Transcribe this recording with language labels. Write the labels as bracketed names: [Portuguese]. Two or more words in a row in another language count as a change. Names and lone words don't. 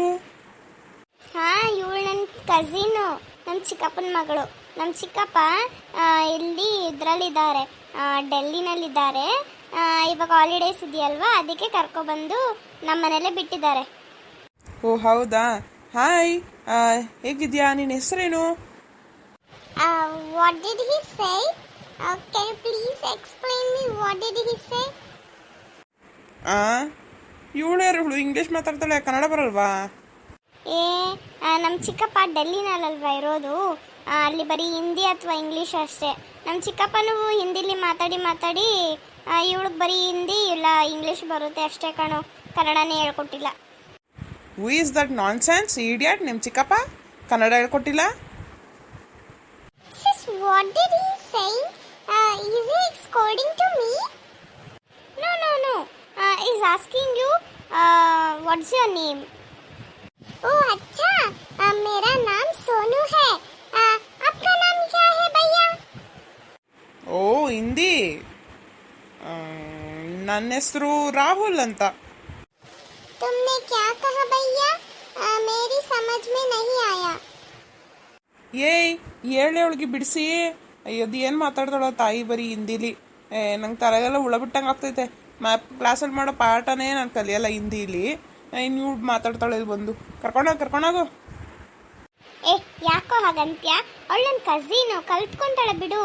[Kannada] ಇವಳು ನನ್ನ ಕಸಿನು, ನಮ್ಮ ಚಿಕ್ಕಪ್ಪನ ಮಗಳು. ನಮ್ಮ ಚಿಕ್ಕಪ್ಪ ಇಲ್ಲಿ ಇದರಲ್ಲಿದ್ದಾರೆ, ಡೆಲ್ಲಿನಲ್ಲಿದ್ದಾರೆ. ಇವಾಗ ಹಾಲಿಡೇಸ್ ಇದೆಯಲ್ವಾ, ಅದಕ್ಕೆ ಕರ್ಕೊಬಂದು ನಮ್ಮ ಮನೇಲೆ ಬಿಟ್ಟಿದ್ದಾರೆ. ಓ ಹೌದಾ. ಹಾಯ್, ಹೇಗಿದ್ಯಾ? ನಿನ್ನ ಹೆಸರೇನು? [English] What did he say? Can you please explain me what did he say? [Kannada] ಇವಳು ಯಾರು? ಇಂಗ್ಲೀಷ್ ಮಾತಾಡ್ತಾಳೆ, ಕನ್ನಡ ಬರಲ್ವಾ? ನಮ್ಮ ಚಿಕ್ಕಪ್ಪ ಡೆಲ್ಲಿನಲ್ಲಲ್ವಾ ಇರೋದು, ಅಲ್ಲಿ ಬರೀ ಹಿಂದಿ ಅಥವಾ ಇಂಗ್ಲೀಷ್ ಅಷ್ಟೇ. ನಮ್ಮ ಚಿಕ್ಕಪ್ಪನೂ ಹಿಂದಿಲಿ ಮಾತಾಡಿ ಮಾತಾಡಿ ಇವಳಿಗೆ ಬರೀ ಹಿಂದಿ ಇಲ್ಲ ಇಂಗ್ಲೀಷ್ ಬರುತ್ತೆ ಅಷ್ಟೇ ಕಣೋ, ಕನ್ನಡನೇ ಹೇಳ್ಕೊಟ್ಟಿಲ್ಲ. [English] Who is that nonsense idiot? [Kannada] ನಿಮ್ಮ ಚಿಕ್ಕಪ್ಪ ಕನ್ನಡ ಹೇಳ್ಕೊಟ್ಟಿಲ್ಲ? [English] What did he say? Is he scolding to me? No. He's asking you, what's your name? [Hindi] Oh, अच्छा. मेरा नाम सोनू है. आपका नाम क्या है भैया? [Kannada] ಓ ಹಿಂದಿ. ನನ್ನ ಹೆಸರು ರಾಹುಲ್ ಅಂತ. [Hindi] तुमने क्या कहा भैया? मेरी समझ में नहीं आया. [Kannada] ಏಯ್, ಹೇಳಿ ಅವಳಿಗೆ ಬಿಡಿಸಿ. ಅಯ್ಯದು ಏನು ಮಾತಾಡ್ತಾಳೋ ತಾಯಿ ಬರೀ ಹಿಂದಿಲಿ. ನಂಗೆ ತಲೆಗೆಲ್ಲ ಹುಳ ಬಿಟ್ಟಂಗೆ ಆಗ್ತೈತೆ. ಕ್ಲಾಸಲ್ಲಿ ಮಾಡೋ ಪಾಠನೇ ನಾನು ಕಲಿಯಲ್ಲ ಹಿಂದಿಲಿ. ಇನ್ನು ಇವ್ಳು ಮಾತಾಡ್ತಾಳೆ ಇಲ್ಲಿ ಬಂದು. ಕರ್ಕೊಂಡೋಗು. ಯಾಕೋ ಹಾಗಂತ್ಯ? ಅವಳು ನನ್ನ ಕಸಿನು, ಕಲ್ತ್ಕೊಂತಾಳೆ ಬಿಡು.